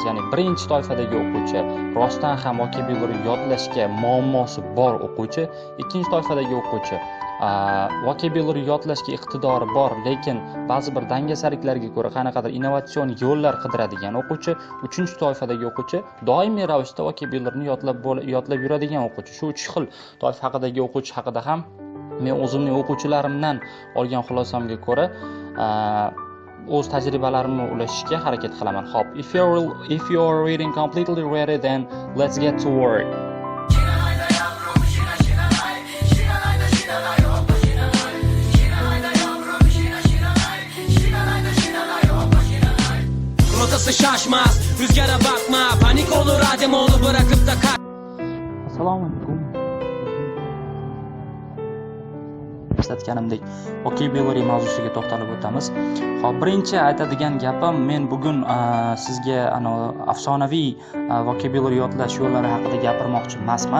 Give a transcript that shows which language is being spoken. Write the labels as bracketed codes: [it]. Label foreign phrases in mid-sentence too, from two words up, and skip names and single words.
[uz] Ya'ni birinchi toifadagi o'quvchi rostdan ham vocabulary yodlashga muammosi bor o'quvchi, ikkinchi toifadagi o'quvchi vocabulary yodlashga iqtidori bor, lekin ba'zi bir dangasaliklariga ko'ra qanaqadir innovatsion yo'llar qidiradigan o'quvchi, uchinchi toifadagi o'quvchi doimiy ravishda vocabularyni yodlab yuradigan o'quvchi. Shu uch xil toifa haqidagi o'quvchi haqida ham men o'zimning o'quvchilarimdan olgan xulosamga ko'ra o'z tajribalarimni ulashishga harakat qilaman. Xo'p, [en] if you are reading completely ready, then let's get to work. [tr] Rotası şaşmaz rüzgara bakma panik olur Ademoğlu bırakıp da kaç. [uz] Assalomu alaykum. Eslatganimdek vocabulary mavzusiga to'xtalib o'tamiz. Xo'p, birinchi aytadigan gapim, men bugun sizga afsonaviy vocabulary yodlash yo'llari haqida gapirmoqchi emasman.